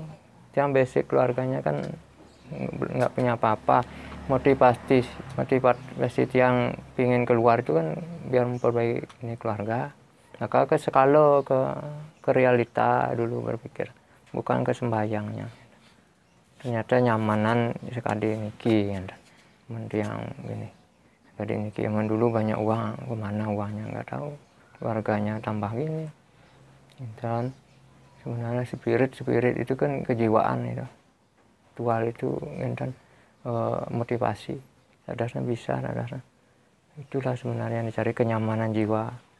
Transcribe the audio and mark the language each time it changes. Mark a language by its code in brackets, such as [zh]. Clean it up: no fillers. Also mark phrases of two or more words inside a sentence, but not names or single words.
[id] Tiang basic keluarganya kan nggak punya apa-apa. Motivasi tiang pingin keluar itu kan biar memperbaiki ini keluarga. Maka ke skala ke realita dulu berpikir, bukan ke sembayangnya. Ternyata nyamanan sekali niki kan. Tiang gini. Sekali niki zaman dulu banyak uang, kemana uangnya nggak tahu. Keluarganya tambah gini. Dan sebenarnya spirit itu kan kejiwaan itu. Ritual itu kan motivasi, sadarnya bisa, sadarnya itulah sebenarnya yang dicari, kenyamanan jiwa.